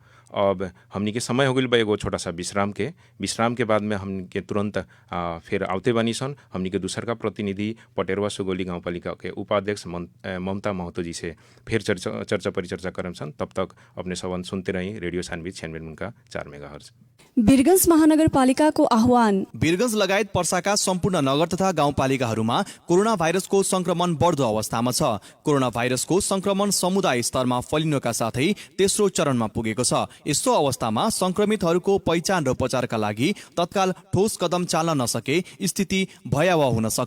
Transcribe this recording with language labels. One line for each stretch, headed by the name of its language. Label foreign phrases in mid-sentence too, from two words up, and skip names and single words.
Bhojpuri: अब हमनी के समय हो गइल बा एगो छोटा सा विश्राम के बाद में हमनी के तुरंत फिर आवते बानी सन हमनी के दूसर का प्रतिनिधि पटेरवा सुगौली गाउँपालिका के उपाध्यक्ष ममता महतो जी से फिर चर्चा परिचर्चा करम सन। तब तक अपने सबन सुनते रही रेडियो सानवी 96.4 मेगाहर्ज।
Nepali: वीरगंज महानगरपालिकाको आह्वान। वीरगंज लगायत पर्साका सम्पूर्ण नगर तथा गाउँपालिकाहरूमा कोरोना भाइरसको संक्रमण बढ्दो अवस्थामा छ। कोरोना भाइरसको संक्रमण समुदाय स्तरमा फैलिनुका साथै तेस्रो चरणमा पुगेको छ। यस्तो अवस्थामा संक्रमितहरूको पहिचान र उपचारका लागि तत्काल ठोस कदम चाल्न नसके स्थिति भयावह हुन सक्छ।